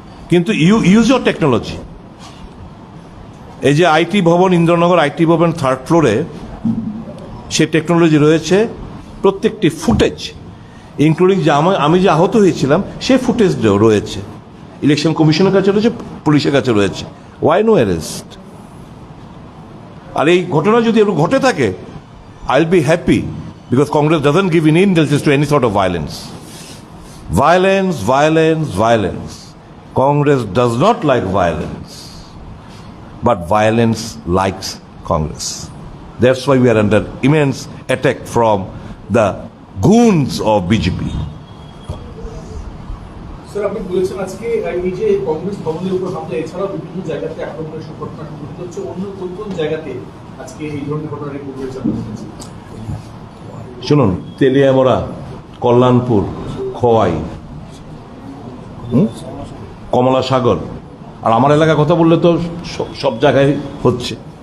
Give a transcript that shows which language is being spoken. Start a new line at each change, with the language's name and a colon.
Bangla: কিন্তু
English: Use your technology.
Bangla: এই যে আইটি ভবন, ইন্দ্রনগর আইটি ভবন 3rd ফ্লোরে, সে টেকনোলজি রয়েছে, প্রত্যেকটি ফুটেজ ইনক্লুডিং যে আমি যে আহত হয়েছিলাম সে ফুটেজটাও রয়েছে, ইলেকশন কমিশনের কাছে রয়েছে, পুলিশের কাছে রয়েছে।
English: Why no arrest?
Bangla: আর এই ঘটনা যদি একটু ঘটে থাকে,
English: I will be happy, because Congress doesn't give in indulgence to any sort of violence. Violence, violence, violence. Congress does not like violence, but violence likes Congress. That's why we are under immense attack from the goons of BJP.
Bangla: Sir, আপনি বলেছেন আজকে এই যে কংগ্রেস ভবনের উপর হামলা, এছাড়াও বিভিন্ন জায়গাতে আক্রমণের ঘটনা সংঘটিত হচ্ছে, অন্য কোন কোন জায়গাতে আজকে এই ধরনের ঘটনা রিপোর্ট হয়েছে? শুনুন, তেলিয়ামোড়া, কল্যাণপুর, খোয়াই, কমলা সাগর, আর আমার এলাকার কথা বললে তো সব জায়গায় হচ্ছে।